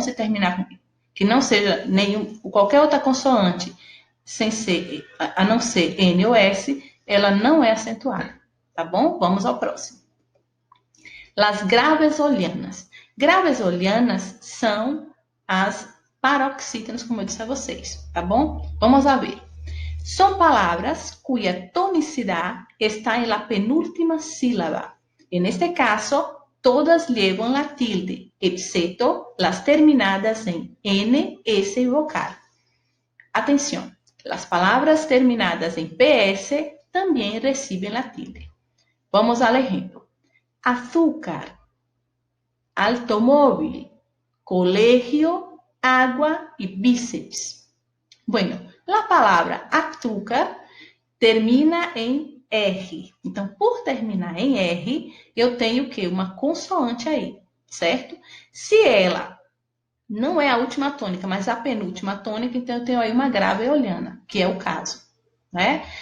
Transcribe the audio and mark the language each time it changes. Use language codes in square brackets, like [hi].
[pt] Se terminar com que não seja qualquer outra consoante, sem ser, a não ser N ou S, ela não é acentuada, tá bom? Vamos ao próximo. Las graves ou llanas. Graves ou llanas são as paroxítonas, como eu disse a vocês, tá bom? [es] Vamos a ver. [pt] São palavras [es] cuya tonicidad está en la penúltima sílaba. En este caso, todas llevan la tilde, excepto las terminadas en N, S y vocal. Atención, las palabras terminadas en PS también reciben la tilde. Vamos al ejemplo. Azúcar, automóvil, colegio, agua y bíceps. Bueno, la [pt] palavra açúcar termina em R. Então, por terminar em R, eu tenho o quê? Uma consoante aí, certo? Se ela não é a última tônica, mas a penúltima tônica, então eu tenho aí uma grave eoliana, que é o caso, né?